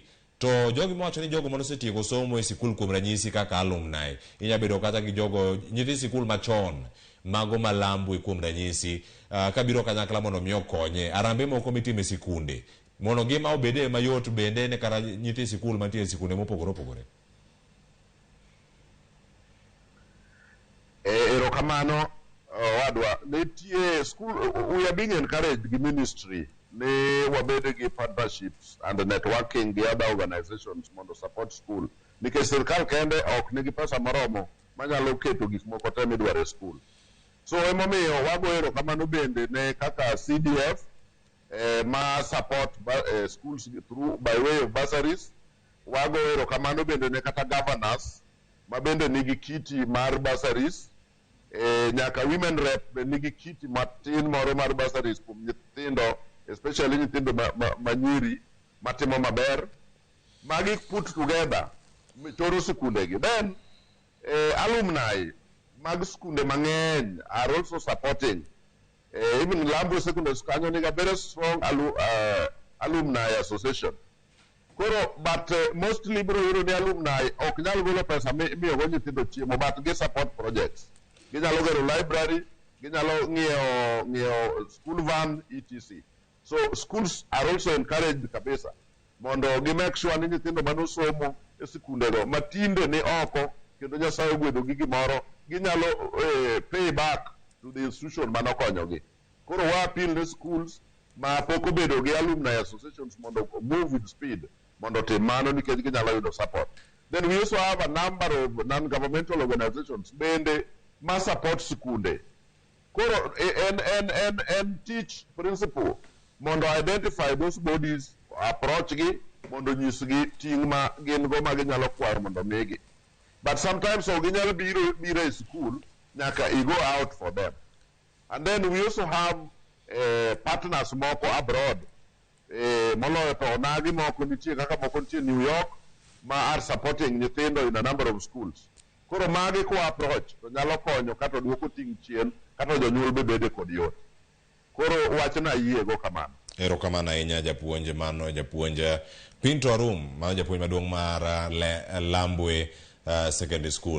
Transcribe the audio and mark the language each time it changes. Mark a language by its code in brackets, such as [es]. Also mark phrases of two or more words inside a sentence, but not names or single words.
[luo] To jogi mawacho ni jogo manosetieko somo e sikul kuom ranyisi kaka alumni, inya bedo kata gi jogo nyithi sikul machon mago malambwe kuom ranyisi, kabiro kanyakla mondo mi okonye arambe moko mitime sikunde mondo ngima obede mayot bende ne kara nyithi sikul mantie sikunde mopogore opogore. Erokamano wadwa nitie school [en] we are being encouraged [luo] gi ministry ne wabede gi [en] partnerships and networking [luo] gi [en] other organizations [luo] mondo [en] support school [luo] nikech sirkal kende ok nigi pesa moromo manyalo keto gik moko te midwaro e school. So emomiyo wago erokamano bende ne kaka CDF ma [en] support schools through by way of bursaries. [luo] Wago erokamano bende ne kata governors ma bende nigi kiti mar bursaries. Nyaka [en] women rep [luo] nigi kiti matin moro mar bursaries kuom nyithindo, especially nyithindo manyiri matimo maber. Magi [en] put together [luo] toro sikundegi. Then alumni mag sikunde mang'eny [en] are also supporting. Even Lambo Secondary School nigi a very strong alumni association. [luo] Koro but mostly bro yuro ni alumni ok nyal golo pesa miyogo nyithindo chiemo, but gi [en] support projects. [luo] Ginyalo gero library, ginyalo ng'iewo [en] school van etc. So schools are also encouraged [luo] kabisa mondo gi [en] make sure [luo] ni nyithindo manosomo e sikundego matinde ni oko kendo Nyasaye ogwedho gi gimoro ginyalo [en] pay back to the institution [luo] manokonyogi. Koro wa appeal ne schools ma pok obedo gi [en] alumni associations [luo] mondo [en] move with speed [luo] mondo tim mano nikech ginyalo yudo support. [en] Then we also have a number of non-governmental organizations [luo] bende ma [en] support sikunde. [luo] Koro [en] and teach principle [luo] mondo [en] identify those bodies, [luo] approach gi mondo nyisgi ting' ma gin go ma ginyalo kwaro mondo migi. But sometimes so ginyalo biro e school nyaka [en] you go out for them. And then we also have partners moko abroad. [luo] Moloyo to onagi moko nitie kaka moko nitie New York ma [en] are supporting [luo] nyithindo [en] in a number of schools. [luo] Koro magi ko approach to nyalo konyo kata duoko ting' chien kata jonyuol bede kod yot. Koro wachna yiego kamano. Erokamano ahinya japuonj mano japuonj Pinto Arum ma japuonj maduong' mar Lambwe Secondary School.